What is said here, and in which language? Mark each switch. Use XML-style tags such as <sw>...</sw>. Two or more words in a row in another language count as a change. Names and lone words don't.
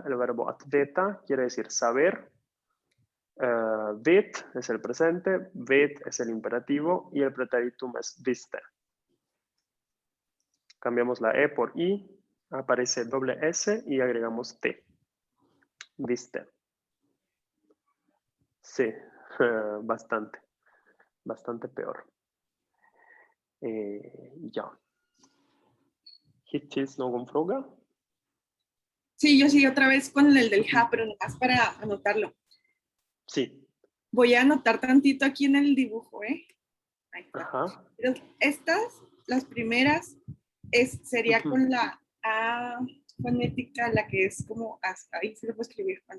<es>El verbo atveta quiere decir saber. Vet es el presente, vet es el imperativo y el pretéritum es viste. Cambiamos la E por I, aparece doble S y agregamos T. Viste. Sí, bastante peor.</es> <sv>Ja. Hittills någon fråga?</sv> <es>Sí, yo sí, otra vez con el del ja, pero nomás para anotarlo. Sí. Voy a anotar tantito aquí en el dibujo, ¿eh? Ahí está. Ajá. Pero estas, las primeras, sería con la A fonética, la que es como, ahí se lo puedo escribir, Juan.</es>